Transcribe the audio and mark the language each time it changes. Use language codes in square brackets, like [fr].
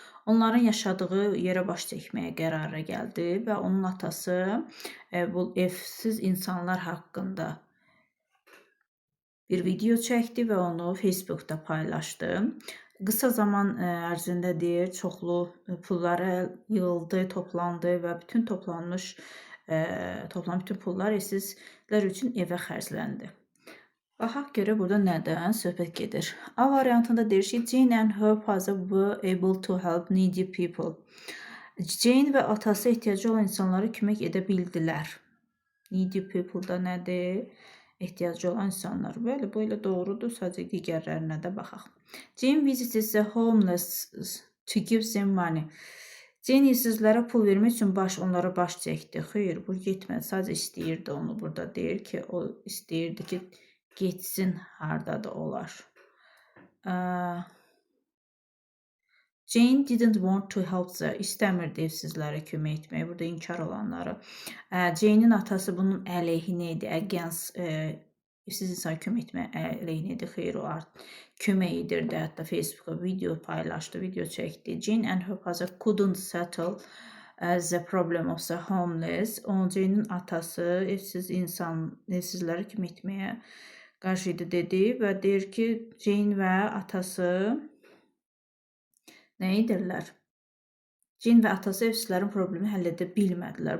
[az] Onların yaşadığı yerə baş çəkməyə qərara gəldi və onun atası bu evsiz insanlar haqqında bir video çəkdi və onu Facebookda paylaşdı. Qısa zaman ərzində deyir, çoxlu pulları yığıldı, toplandı və bütün bütün pullar evsizlər üçün evə xərcləndi. Baxaq görə burada nədən söhbət gedir. A variantında deyir ki, [en] Jane and her father were able to help needy people. [az] Jane və atası ehtiyacı olan insanlara kömək edə bildilər. Needy people da nədir? Ehtiyacı olan insanlar. Bəli, bu elə doğrudur. Sadəcə digərlərinə də baxaq. [en] Jane visited the homeless to give them money. [az] Jane evsizlərə pul vermək üçün onlara baş çəkdi. Xeyr, bu getmədi. Sadəcə istəyirdi onu. Burada deyir ki, o istəyirdi ki, getsin hardadır olar. [en] Jane didn't want to help the. [az] İstəmirdi evsizlərə kömək etməyi. Burada inkar olanları. Jane'in atası bunun əleyhinə idi. Against evsiz insana kömək etməyə əleyhinə idi. Xeyr, o kömək edirdi. Hətta Facebook'a video paylaşdı, video çəkdi. [en] Jane and her father couldn't settle the problem of the homeless. [az] Jane'in atası evsizlərə kömək etməyə qarşı idi dedi və deyir ki, Jane və atası nə edirlər? Jane və atası evsizlərin problemi həll edə bilmədilər.